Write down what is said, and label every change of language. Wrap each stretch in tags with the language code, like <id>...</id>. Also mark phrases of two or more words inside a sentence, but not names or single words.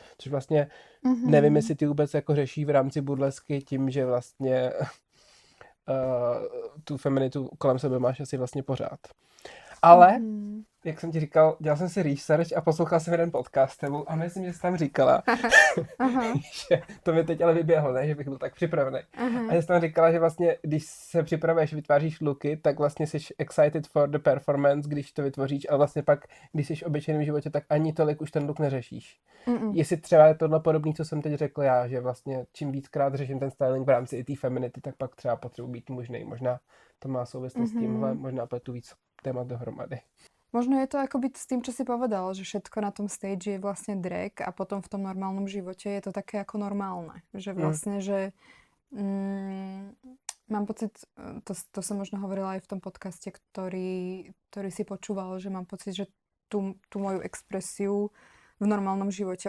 <cs>Což vlastně nevím, jestli ty vůbec jako řeší v rámci burlesky tím, že vlastně tu feminitu kolem sebe máš asi vlastně pořád. Ale, jak jsem ti říkal, dělal jsem si research a poslouchal jsem jeden podcast tebou a myslím, že jsi tam říkala, že to mi teď ale vyběhlo, ne, že bych byl tak připravený. A že jsi tam říkala, že vlastně, když se připravuješ, vytváříš looky, tak vlastně jsi</cs> <en>excited for the performance,</en> <cs>když to vytvoříš, ale vlastně pak, když jsi v obyčejném životě, tak ani tolik už ten look neřešíš. Jestli třeba je tohle podobný, co jsem teď řekl já, že vlastně čím víckrát řeším ten styling v rámci i té feminity, tak pak třeba potřebuji být mužnej. Možná to má souvislost s tímhle, možná pletu víc témat dohromady.</cs> <sk>Možno je to akoby s tým, čo si povedal, že všetko na tom stage je vlastne drag a potom v tom normálnom živote je to také ako normálne. Že vlastne, že mám pocit, to som možno hovorila aj v tom podcaste, ktorý si počúval, že mám pocit, že tú moju expresiu v normálnom živote</sk>